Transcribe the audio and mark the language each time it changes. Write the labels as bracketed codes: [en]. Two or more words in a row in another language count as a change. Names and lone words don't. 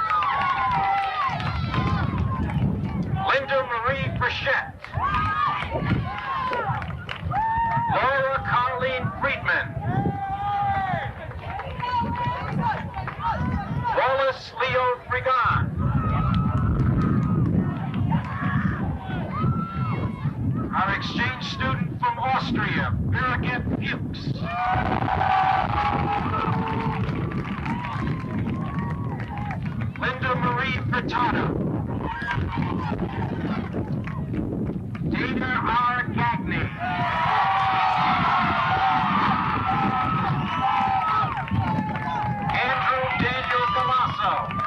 [en] Linda Marie Frechette. Laura Colleen Friedman. Wallace Leo Frigan. Our exchange student from Austria, Birgit Fuchs. Linda Marie Furtado. Dana R. Gagney. Andrew Daniel Galasso.